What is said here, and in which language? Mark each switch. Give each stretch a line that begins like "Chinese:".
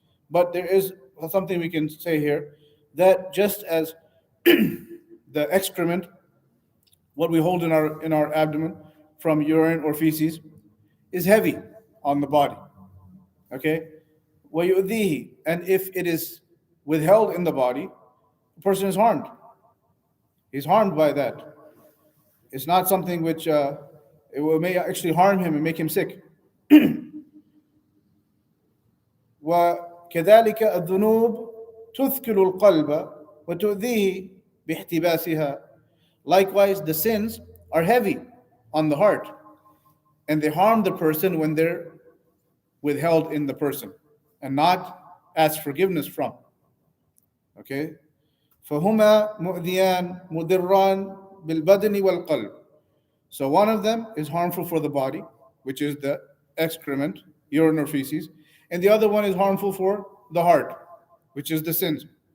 English: But there is something we can say here, that just as the excrement, what we hold in our abdomen from urine or feces, is heavy on the body. Okay?
Arabic: وَيُؤْذِيهِ,
English: and if it is withheld in the body, the person is harmed. He's harmed by that. It's not something which may actually harm him and make him sick.
Arabic: وكذلك الذنوب تثقل القلب وتؤذيه باحتباسها.
English: Likewise, the sins are heavy on the heart, and they harm the person when they're withheld in the person and not asked forgiveness from. Okay?
Arabic: فهما مؤذيان مضران بالبدن والقلب.
English: So one of them is harmful for the body, which is the excrement, urine or feces, and the other one is harmful for the heart, which is the sins.